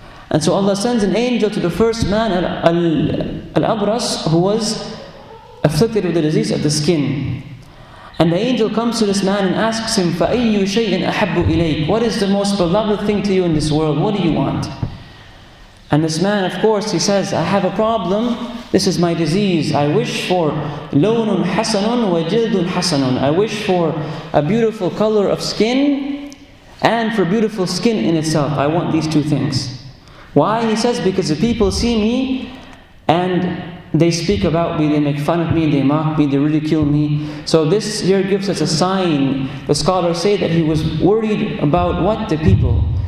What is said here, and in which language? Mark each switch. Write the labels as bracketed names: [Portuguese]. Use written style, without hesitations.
[English] And so Allah sends an angel to the first man, al-abras, who was afflicted with the disease of the skin. And the angel comes to this man and asks him, [Arabic] فَأَيُّ شَيْءٍ أَحَبُّ إِلَيْكَ, [English] what is the most beloved thing to you in this world? What do you want? And this man, of course, he says, I have a problem. This is my disease. I wish for [Arabic] لَوْنٌ حَسَنٌ وَجِلْدٌ حَسَنٌ. [English] I wish for a beautiful color of skin and for beautiful skin in itself. I want these two things. Why? He says, because the people see me and they speak about me, they make fun of me, they mock me, they ridicule me. So this here gives us a sign. The scholars say that he was worried about what the people.